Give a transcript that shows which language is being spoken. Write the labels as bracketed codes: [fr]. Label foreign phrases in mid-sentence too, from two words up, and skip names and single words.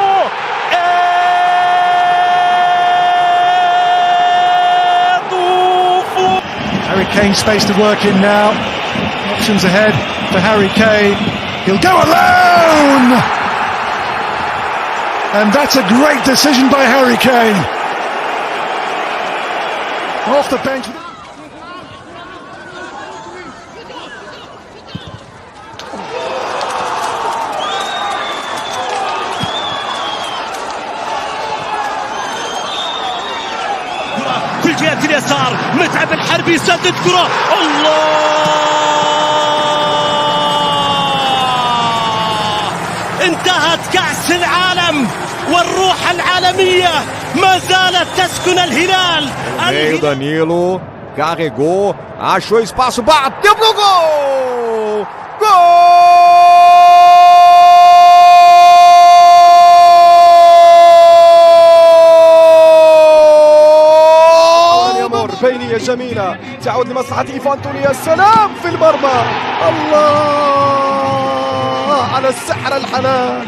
[en] Harry Kane space to work in now. Options ahead for Harry Kane. He'll go alone! And that's a great decision by Harry Kane. Off the bench. [ar] في الجهة اليسار متعب الحربي يسدد كرة. الله انتهت كأس العالم والروح العالمية ما زالت تسكن الهلال. [pt] Meio Danilo carregou, achou espaço, bateu pro gol! [ar] بينية جميلة تعود لمصلحة إيفانتوني. يا سلام في المرمى. الله على السحر الحلال.